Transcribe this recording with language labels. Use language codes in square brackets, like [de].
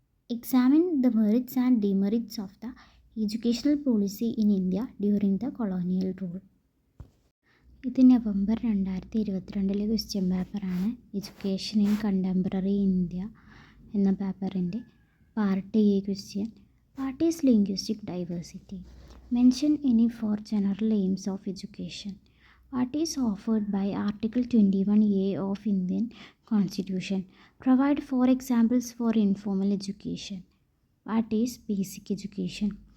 [en] Examine the merits and demerits of the educational policy in India during the colonial rule. [ml] ഇത് November 2022 question പേപ്പറാണ്. Education in contemporary India എന്ന പേപ്പറിൻ്റെ part A question. [en] What is linguistic diversity? Mention any 4 general aims of education. What is offered by Article 21A of Indian Constitution? Provide 4 examples for informal education. What is basic education?